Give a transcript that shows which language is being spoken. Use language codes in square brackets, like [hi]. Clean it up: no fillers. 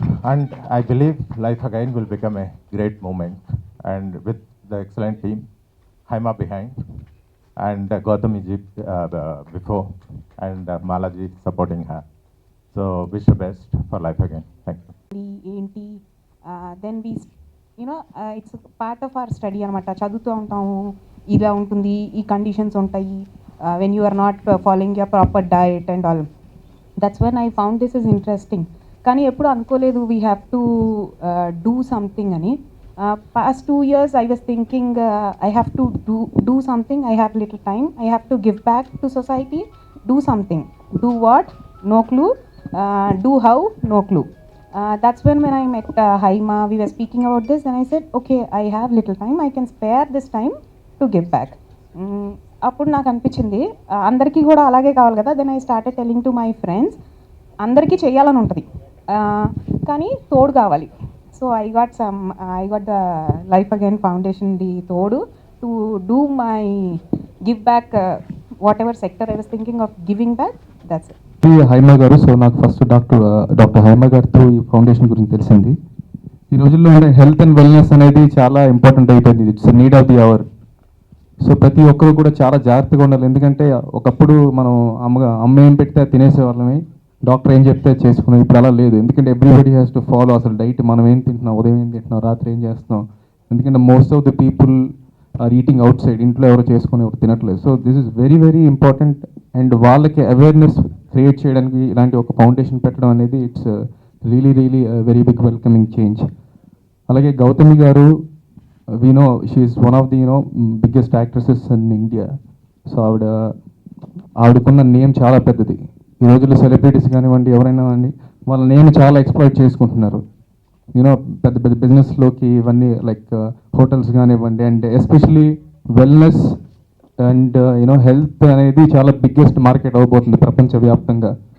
[en] And I believe Life Again will become a great moment, and with the excellent team, Haima behind, and Gautami ji before, and Malaji supporting her. So wish the best for Life Again. Thank you. ఏంటి then we it's part of our study అనమాట. [te] చదువుతూ ఉంటాము, ఇలా ఉంటుంది, ఈ conditions ఉంటాయి, [en] When you are not following your proper diet and all. That's when I found this is interesting. [te] కానీ ఎప్పుడు అనుకోలేదు [en] We have to do something అని. Past 2 years I was thinking I have to do something. I have little time. I have to give back to society. Do something. Do what? No clue. Do how? No clue. That's when I met Haima, we were speaking about this, and I said, okay, I have little time. I can spare this time to give back. [te] అప్పుడు నాకు అనిపించింది అందరికీ కూడా అలాగే కావాలి కదా. [en] then I started telling to my friends, [te] అందరికీ చేయాలని ఉంటుంది కానీ తోడు కావాలి. [en] So I got the life again foundation the తోడు to do my give back whatever sector I was thinking of giving back. That's it. [te] Haima గారు, so నాకు first doctor Haima గారితో ఈ ఫౌండేషన్ గురించి తెలిసింది. ఈ రోజుల్లో హెల్త్ అండ్ వెల్నెస్ అనేది చాలా ఇంపార్టెంట్ అయిపోయింది. [en] It's need of the hour. [te] So ప్రతి ఒక్కరు కూడా చాలా జాగ్రత్తగా ఉండాలి. ఎందుకంటే ఒకప్పుడు మనం అమ్మ ఏం పెడితే తినేసేవాళ్ళమే, డాక్టర్ ఏం చెప్తే చేసుకున్నాం. ఇప్పుడు అలా లేదు. ఎందుకంటే [en] everybody has to follow [te] అసలు డైట్. మనం ఏం తింటున్నాం, ఉదయం ఏం తింటున్నాం, రాత్రి ఏం చేస్తున్నాం. ఎందుకంటే [en] Most of the people are eating outside. [te] ఇంట్లో ఎవరు చేసుకుని ఎవరు తినట్లేదు. [en] So this is very very important. [te] And వాళ్ళకి అవేర్నెస్ క్రియేట్ చేయడానికి ఇలాంటి ఒక ఫౌండేషన్ పెట్టడం అనేది [en] It's really very big welcoming change. అలాగే Gautami garu, we know she is one of the biggest actresses in India. [te] So ఆవిడకున్న name చాలా పెద్దది. ఈ రోజుల్లో సెలబ్రిటీస్ కానివ్వండి, ఎవరైనా అండి, వాళ్ళ నేమ్ చాలా ఎక్స్ప్లాయిట్ చేసుకుంటున్నారు. పెద్ద పెద్ద బిజినెస్లోకి ఇవన్నీ లైక్ హోటల్స్ కానివ్వండి. And especially wellness and health అనేది చాలా బిగ్గెస్ట్ మార్కెట్ అవబోతుంది ప్రపంచవ్యాప్తంగా.